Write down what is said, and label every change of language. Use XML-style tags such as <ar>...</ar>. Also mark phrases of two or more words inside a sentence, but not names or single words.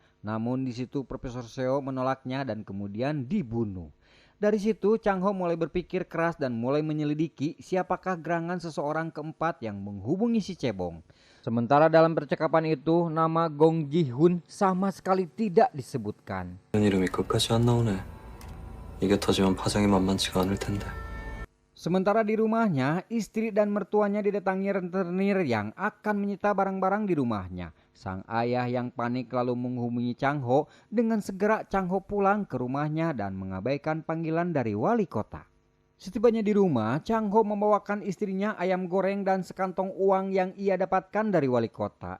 <id>Namun di situ Profesor Seo menolaknya dan kemudian dibunuh. Dari situ Chang Ho mulai berpikir keras dan mulai menyelidiki siapakah gerangan seseorang keempat yang menghubungi si cebong. Sementara dalam percakapan itu nama Gong Ji Hoon sama sekali tidak disebutkan.</id> <ko>이름이 끝까지 안 나오네. 이게 터지면 파장이 만만치가 않을 텐데.</ko> <id>Sementara di rumahnya, istri dan mertuanya didatangi rentenir yang akan menyita barang-barang di rumahnya. Sang ayah yang panik lalu menghubungi Chang Ho. Dengan segera Chang Ho pulang ke rumahnya dan mengabaikan panggilan dari wali kota. Setibanya di rumah, Chang Ho membawakan istrinya ayam goreng dan sekantong uang yang ia dapatkan dari wali kota.</id>